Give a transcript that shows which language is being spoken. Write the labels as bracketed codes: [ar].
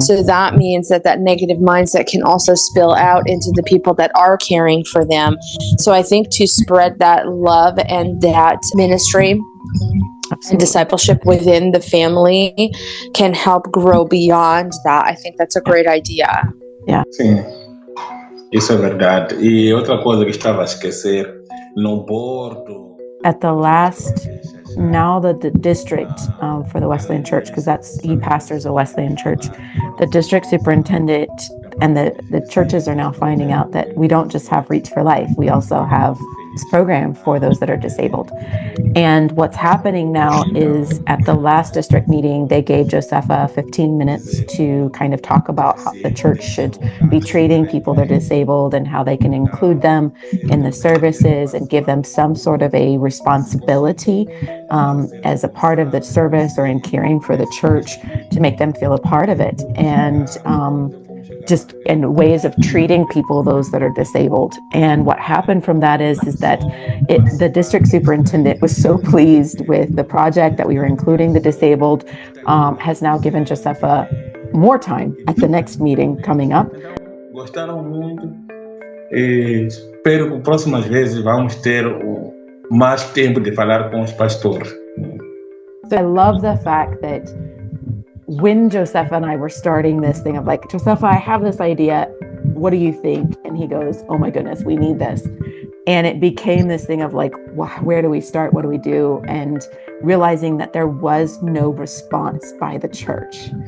[en] So that means that negative mindset can also spill out into the people that are caring for them. So I think to spread that love and that ministry and discipleship within the family can help grow beyond that. I think that's a great idea. Yeah. [pt] Sim, isso é verdade. E outra coisa que estava a esquecer, no Porto. [en] At the last, now the district for the Wesleyan Church, because he pastors a Wesleyan church, the district superintendent and the churches are now finding out that we don't just have Reach for Life, we also have program for those that are disabled. And what's happening now is at the last district meeting, they gave Jossefa 15 minutes to kind of talk about how the church should be treating people that are disabled and how they can include them in the services and give them some sort of a responsibility as a part of the service or in caring for the church to make them feel a part of it. And just in ways of treating people, those that are disabled. And what happened from that is that the district superintendent was so pleased with the project that we were including the disabled, has now given Jossefa more time at the next meeting coming up. [pt] Gostaram muito e espero que próximas vezes vamos ter mais tempo de falar com os pastores. [en] So I love the fact that when Jossefa and I were starting this thing of like, Jossefa, I have this idea. What do you think? And he goes, oh my goodness, we need this. And it became this thing of like, where do we start? What do we do? And realizing that there was no response by the church.